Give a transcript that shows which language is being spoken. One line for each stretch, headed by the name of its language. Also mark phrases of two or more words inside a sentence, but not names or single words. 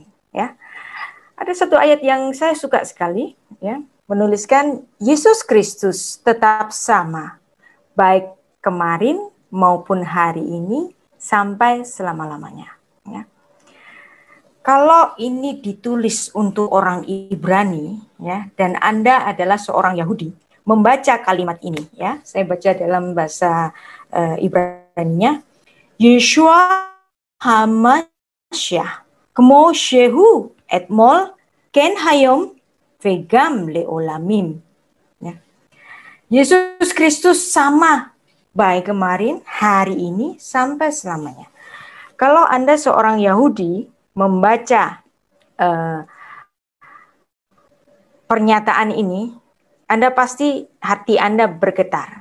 Indonesian: Ya, ada satu ayat yang saya suka sekali, ya, menuliskan Yesus Kristus tetap sama, baik kemarin maupun hari ini sampai selama-lamanya. Ya. Kalau ini ditulis untuk orang Ibrani, ya, dan Anda adalah seorang Yahudi, membaca kalimat ini, ya, saya baca dalam bahasa Ibraninya,
Hebrew: ישוע המשיח, כמו שהוא אתמול כן היום וגם לעולמים.
Indonesian: Ya. Yesus Kristus sama, baik kemarin, hari ini, sampai selamanya. Kalau Anda seorang Yahudi membaca pernyataan ini, Anda pasti hati Anda bergetar.